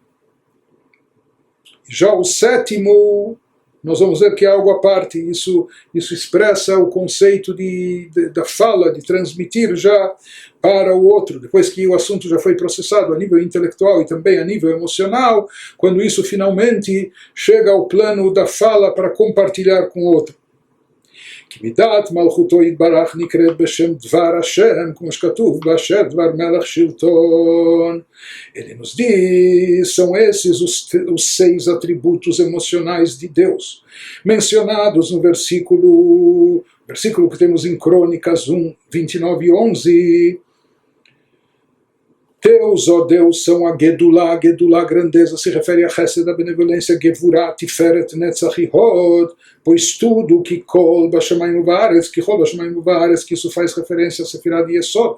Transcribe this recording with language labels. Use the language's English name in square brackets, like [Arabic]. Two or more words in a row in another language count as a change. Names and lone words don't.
[Portuguese] Já o 7º, nós vamos ver que é algo à parte, isso expressa o conceito da fala, de transmitir já para o outro, depois que o assunto já foi processado a nível intelectual e também a nível emocional, quando isso finalmente chega ao plano da fala para compartilhar com o outro. [Hebrew] כי מידת מלכותו יתברך נקראת בשם דבר השם, כמו שכתוב, באשר דבר מלך שלטון. [Portuguese] Ele nos diz, são esses os 6 atributos emocionais de Deus, mencionados no versículo que temos em Crônicas 1, 29 e 11. Teus, ó Deus, são a Gedulá, Gedulá, grandeza, se refere a Chesed, a benevolência, Gevurah, Tiferet, Netzach e Hod, pois tudo que [Hebrew] כל בשמים ובארץ, [Portuguese] que [Hebrew] כל בשמים ובארץ, [Portuguese] que isso faz referência a Sefirah de Yesod.